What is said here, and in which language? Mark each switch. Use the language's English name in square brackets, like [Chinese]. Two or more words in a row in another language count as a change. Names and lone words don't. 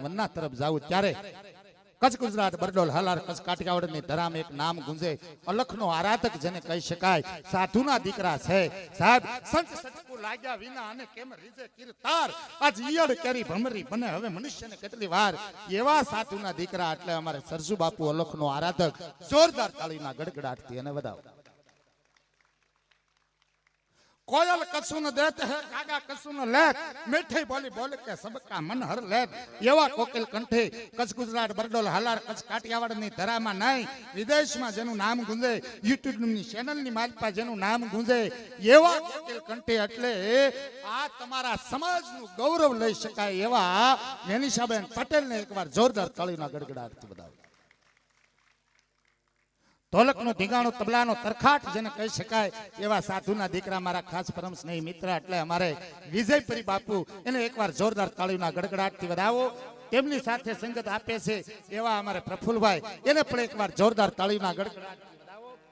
[Gujarati] વંદના તરફ જાવું ત્યારે કચ્છ ગુજરાત બરડોલ હાલાર કચ્છ કાઠિયાવાડની ધરામ એક નામ ગુંજે અલખનો આરાધક જેને કહી શકાય સાધુના દીકરા છે સાહેબ સંત સચકુ લાગ્યા વિના અને કેમ રીજે કીર્તાર આજ ઈયળ કેરી ભમરી બને હવે મનુષ્યને કેટલી વાર એવા સાધુના દીકરા એટલે અમારે સરસુ બાપુ અલખનો આરાધક જોરદાર તાળીના ગડગડાટથી અને વધાવો [Hindi] कोयल कछु न देते है कागा कछु न लेत मीठी बोली बोल के सबका मन हर लेत [Gujarati] એવા કોકિલ કંઠે કચ્છ ગુજરાત બરડોલ હલાર કચ્છ કાઠિયાવાડ ની ધરામાં નહીં વિદેશમાં જેનું નામ ગુંજે યુટ્યુબ ની ચેનલ ની માલપા જેનું નામ ગુંજે એવા કોકિલ કંઠે એટલે આ તમારા સમાજનું ગૌરવ લઈ શકાય એવા મેનિષાબેન પટેલને એકવાર જોરદાર તાળીના ગડગડાટથી બધાવો ઢોલકનું ઢીંગાણું તબલાનો તરખાટ જેને કહી શકાય એવા સાધુના દીકરા મારા ખાસ પરમ સ્નેહી મિત્ર એટલે અમારે વિજયપરી બાપુ એને એકવાર જોરદાર તાળીના ગડગડાટથી વધાવો તેમની સાથે સંગત આપે છે એવા અમારે પ્રફુલભાઈ એને પણ એકવાર જોરદાર તાળીના ગડગડાટથી વધાવો